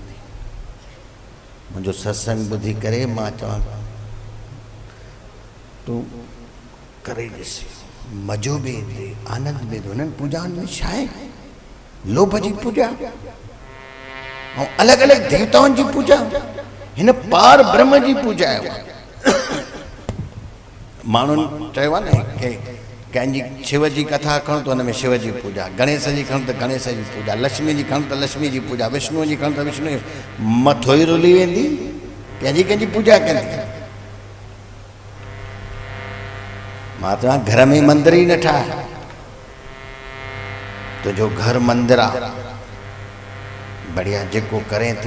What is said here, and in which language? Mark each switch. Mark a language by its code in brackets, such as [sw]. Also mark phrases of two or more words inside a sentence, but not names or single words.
[sd] मुंहिंजो सत्संग ॿुधी करे मां चवां तूं करे ॾिस, मज़ो बि ईंदे, आनंद बि ईंदो। उन्हनि पूजाउनि में छा आहे? लोभ जी पूजा ऐं अलॻि अलॻि देवताउनि जी पूजा, हिन पार ब्रह्म जी पूजा आहे। माण्हुनि चयो आहे न की कंहिंजी शिव जी कथा खणो त हुन में शिव जी पूजा, गणेश जी खणो त गणेश जी पूजा, लक्ष्मी जी खणो त लक्ष्मी जी पूजा, विष्णु जी खणो त विष्णु जी, मथो ई रुली वेंदी, कंहिंजी कंहिंजी पूजा कंदी। मां चवां घर में मंदर ई न ठाहे, तुंहिंजो घर मंदिर आहे, बढ़िया जेको करें थी।